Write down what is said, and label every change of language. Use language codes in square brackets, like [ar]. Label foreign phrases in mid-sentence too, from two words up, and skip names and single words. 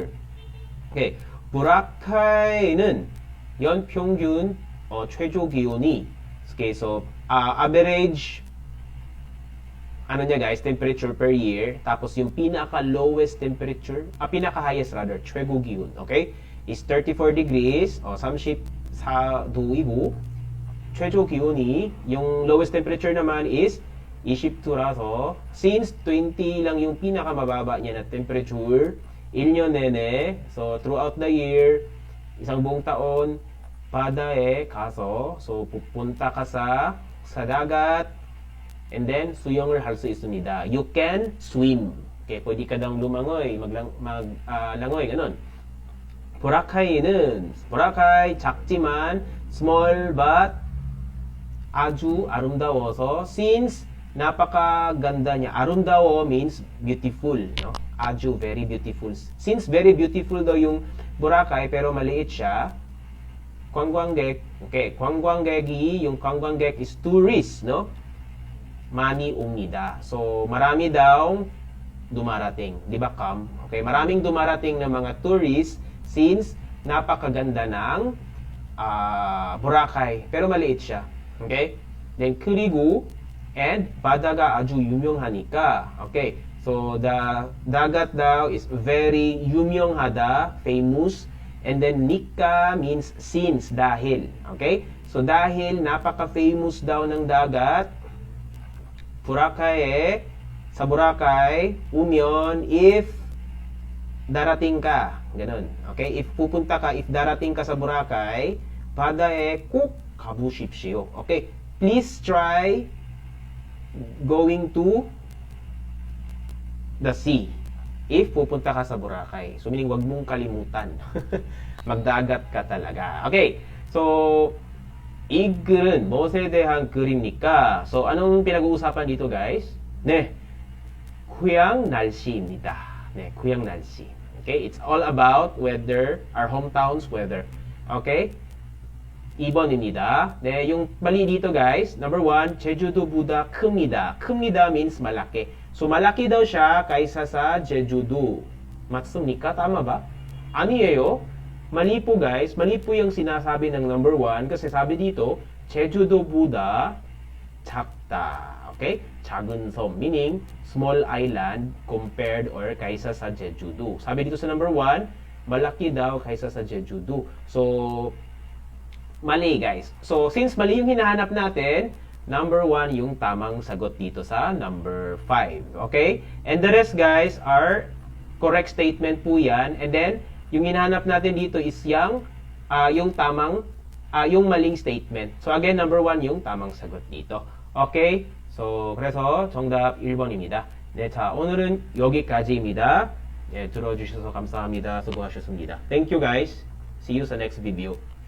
[ko] Okay, Boracay는 연평균 최저 기온이, [en] okay, so average [tl] ano niya guys, [en] temperature per year, [tl] tapos yung pinaka [en] lowest temperature, pinaka highest rather, [ko] 최고 기온, [en] okay, is 34 degrees, [ko] 34도이고, 최저 기온이, [tl] yung [en] lowest temperature [tl] naman is 20도라서, since 20 lang yung pinaka mababa niya na temperature, [ko] 1년 내내, [en] so throughout the year, [tl] isang buong taon, [ko] 바다에 가서, [tl] so pupunta ka sa dagat, [en] and then [ko] 수영을 할 수 있습니다. [en] You can swim. [tl] Okay, pwede ka daw lumangoy, maglangoy, ganun. [ko] Boracay 작지만 [en] small but [ko] 아주 아름다워서 since [tl] napakaganda niya. [en] 아름다워 means beautiful, no? 아주 very beautiful. [tl] Since [en] very beautiful [tl] daw yung Boracay pero maliit siya, [en] 관광객, okay, 관광객이, yung 관광객 is tourist, no? [ko] Money 옵니다. [tl] So, marami daw dumarating. Di ba, Kam? Okay, maraming dumarating na mga tourists since napakaganda ng Boracay. Pero maliit siya. Okay? Then, [ko] 그리고, and, 바다가 아주 유명하니까. [en] Okay? So, the [tl] dagat daw [en] is very 유명하다, famous. And then, nika means since, [tl] dahil. [en] Okay? [tl] So, dahil napaka-famous daw ng dagat, sa Boracay, umiyon, if darating ka, ganun. Okay? If pupunta ka, if darating ka sa Boracay, [ko] 바다에 꼭 가보십시오. [en] Okay? Please try going to the sea. [tl] If pupunta ka sa Boracay. So, meaning, wag mong kalimutan. Magdagat ka talaga. Okay? So, [ko] 이 글은 무엇에 대한 글입니까? [tl] So, anong pinag-uusapan dito, guys? [ko] 네, 휴양 날씨입니다. 네, 휴양 날씨. [en] Okay? It's all about weather, our hometown's weather. [ko] Okay? 2번입니다. 네, [tl] yung mali dito, guys. Number 1, [ko] 제주도보다 큽니다. [tl] 큽니다 means malaki. So, malaki daw siya kaysa sa 제주도. [ko] 맞습니까? [tl] Tama ba? 아니에요. Mali po guys, mali po yung sinasabi ng number 1 kasi sabi dito, [ko] 제주도보다 작다. Okay? 작은 섬, [en] meaning small island compared or [tl] kaysa sa Jeju-do. Sabi dito sa number 1, malaki daw kaysa sa Jeju-do. So, mali guys. So, since mali yung hinahanap natin, number 1 yung tamang sagot dito sa number 5. [en] Okay? And the rest guys are correct statement [tl] po yan. [en] And then, [tl] yung hinahanap natin dito is yung tamang, yung maling statement. [en] So again, [tl] number 1 yung tamang sagot dito. [en] Okay? So, [ko] 그래서 정답 1번입니다. 네, 자, 오늘은 여기까지입니다. 네, 들어주셔서 감사합니다. 수고하셨습니다. [en] Thank you guys. See you [tl] sa next [en] video.